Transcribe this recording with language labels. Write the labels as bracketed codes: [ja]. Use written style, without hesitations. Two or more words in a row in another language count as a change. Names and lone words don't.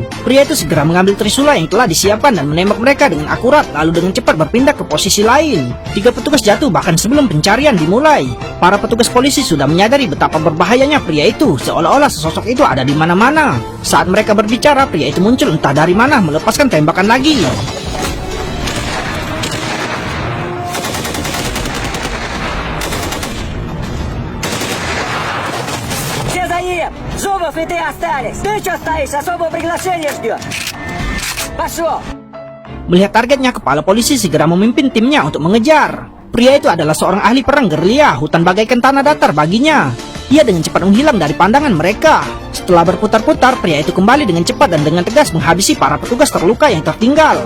[id] Pria itu segera mengambil trisula yang telah disiapkan dan menembak mereka dengan akurat, lalu dengan cepat berpindah ke posisi lain. 3 petugas jatuh bahkan sebelum pencarian dimulai. Para petugas polisi sudah menyadari betapa berbahayanya pria itu, seolah-olah sesosok itu ada di mana-mana. Saat mereka berbicara, pria itu muncul entah dari mana melepaskan tembakan lagi. [ru] Все за ним! Зубов и ты остались! Ты что стоишь? Особое приглашение ждешь! Пошел! [id] Melihat targetnya, kepala polisi segera memimpin timnya untuk mengejar. Pria itu adalah seorang ahli perang gerilya, hutan bagaikan tanah datar baginya. Ia dengan cepat menghilang dari pandangan mereka. Setelah berputar-putar, pria itu kembali dengan cepat dan dengan tegas menghabisi para petugas terluka yang tertinggal.